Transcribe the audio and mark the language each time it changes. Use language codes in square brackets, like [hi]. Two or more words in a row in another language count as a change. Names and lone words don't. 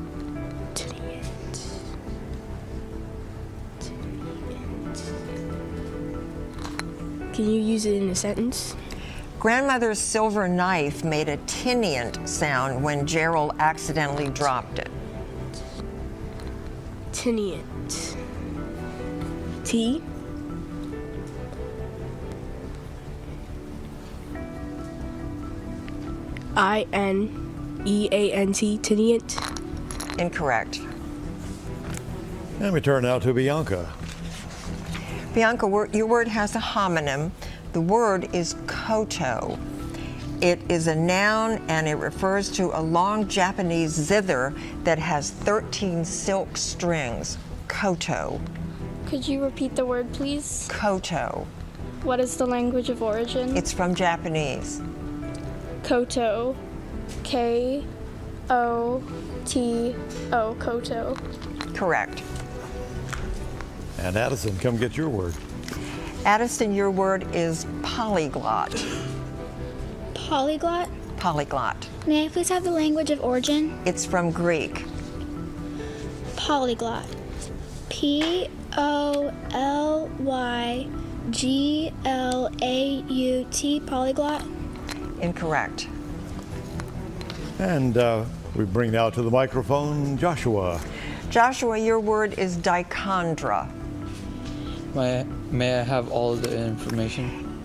[en] Can you use it in a sentence? Grandmother's silver knife made a tinient sound when Gerald accidentally dropped it. Tinient. T? I-N-E-A-N-T, tinient? Incorrect. And we turn now to Bianca. Bianca, your word has a homonym. The word is koto. It is a noun, and it refers to a long Japanese zither that has 13 silk strings. Koto. Could you repeat the word, please? Koto. What is the language of origin? It's from Japanese. Koto. K-O-T-O. Koto. Correct. And Addison, come get your word. Addison, your word is polyglot. Polyglot? Polyglot. May I please have the language of origin? It's from Greek. Polyglot. P-O-L-Y-G-L-O-T. G-L-A-U-T, polyglot. Incorrect. And we bring now to the microphone Joshua. Joshua, your word is dichondra. May I have all of the information?